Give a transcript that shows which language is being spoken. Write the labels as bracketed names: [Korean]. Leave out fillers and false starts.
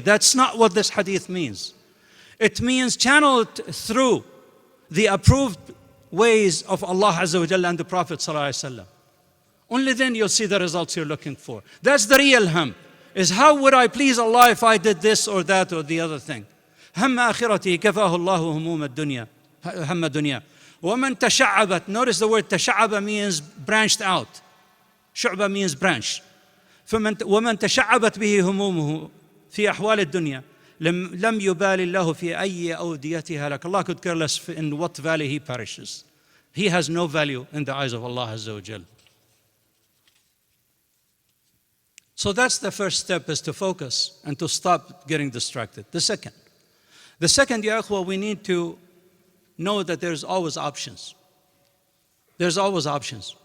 [English] That's not what this hadith means. It means channel it through the approved ways of Allah Azza wa Jalla and the Prophet ﷺ. Only then you'll see the results you're looking for. That's the real ham. is how would I please Allah if I did this or that or the other thing. [Arabic] هم آخرته كفاه الله هموم الدنيا هم الدنيا ومن تشعبت. [English] Notice the word تشعب means branched out. شعبة means branch. [Arabic] ومن تشعبت به همومه في أحوال الدنيا لم يبال الله في أي أوديتها لك. [English] Allah could care less in what valley he perishes. He has no value in the eyes of Allah Azza wa Jal. So that's the first step, is to focus and to stop getting distracted. The second, ya akhwa, we need to know that there's always options. There's always options.